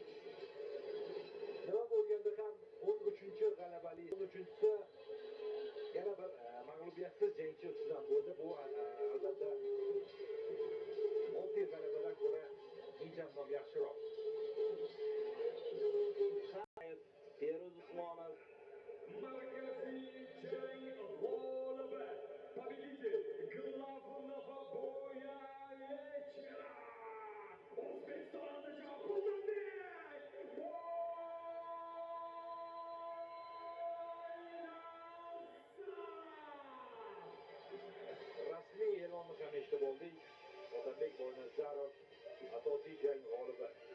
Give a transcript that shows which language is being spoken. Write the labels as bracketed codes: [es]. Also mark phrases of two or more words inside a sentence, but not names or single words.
[uz] Nima bo'lganda ham 13-chi g'alabali, 13-chisi yana bir mag'lubiyatsiz jangchi ustidan bo'ldi. Bu albatta oddiy g'alabadan ko'ra injamnom yaxshiroq. Feruz Usmonov Markaziy jang g'olibi, [ru] победитель главного боя вечера. [uz] O'zbekiston Andijon Qulunbek Rasmiy e'lonni ham eshitib oldik. Otabek Boynazarov asosiy jang g'olibi.